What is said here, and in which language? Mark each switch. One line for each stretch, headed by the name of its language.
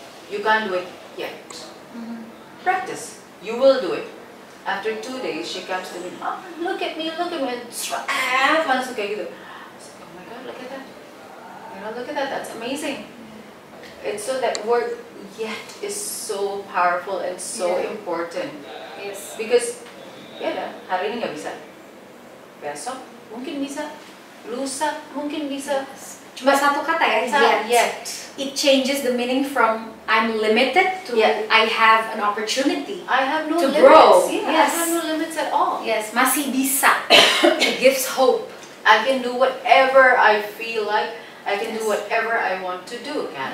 English: You can't do it yet. Practice, you will do it. After 2 days she comes to me, oh, look at me, and
Indonesian: langsung kayak gitu.
English: Oh my god, look at that, you know, look at that, that's amazing. It's so that word yet is so powerful and so important. Yes.
Indonesian: Because hari ini nggak bisa, besok mungkin bisa, lusa mungkin bisa. Cuma satu kata ya,
English: yet. It changes the meaning from I'm limited to I have an opportunity. I have no to limits. Grow. Yeah, Yes. I have no limits at all. Yes,
Indonesian: masih bisa.
English: It gives hope. I can do whatever I feel like. I can do whatever I want to do, kan?